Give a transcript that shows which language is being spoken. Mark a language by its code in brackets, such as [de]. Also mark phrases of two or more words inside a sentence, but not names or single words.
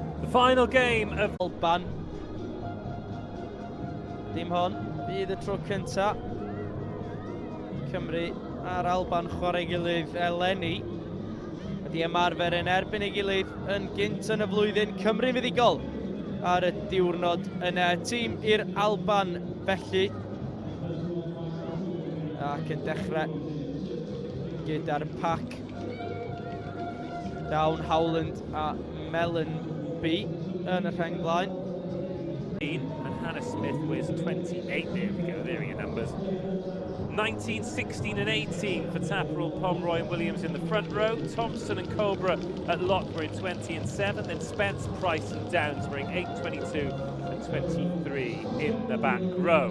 [en] Final game of [cy] Alban. Dim hon, bydd y tro cynta. Cymru a'r Alban chwarae gilydd eleni. Wedi ymarfer yn erbyn ei gilydd yn gynt yn y flwyddyn. Cymru fuddigol ar y diwrnod yna. Tîm i'r Alban felly. Ac yn dechrau gyda'r pac. Down Howland a Melon B yn y rhenglaen. [en] And Hannah Smith was 28. There we go, there are your numbers. 19, 16 and 18 for Tapperell, Pomeroy and Williams in the front row. Thompson and Cobra at lock were in 20 and 7. Then Spence, Price and Downs were in 8, 22 and 23 in the back row.